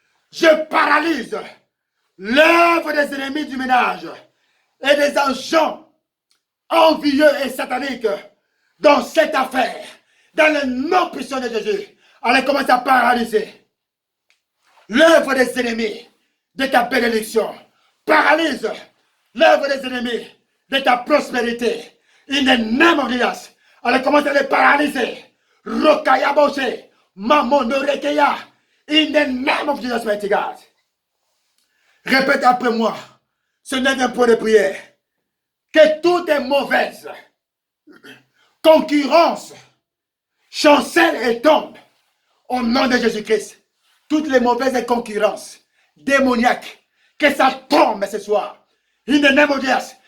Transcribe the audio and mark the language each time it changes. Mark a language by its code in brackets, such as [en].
[fr] Je paralyse l'œuvre des ennemis du ménage et des agents envieux et sataniques dans cette affaire, dans le nom puissant de Jésus. Allez, commence à paralyser l'œuvre des ennemis de ta bénédiction. Paralyse l'œuvre des ennemis de ta prospérité. [en] In the name of Jesus. [fr] Allez, commence à les paralyser. Rokaya Boshe, Mamono Rekeya. [en] In the name of Jesus, mighty God. [fr] Répète après moi. Ce n'est un point de prière. Que toutes les mauvaises concurrences chancellent et tombent au nom de Jésus-Christ. Toutes les mauvaises concurrences démoniaques, que ça tombe ce soir. [en] In the name of Jesus.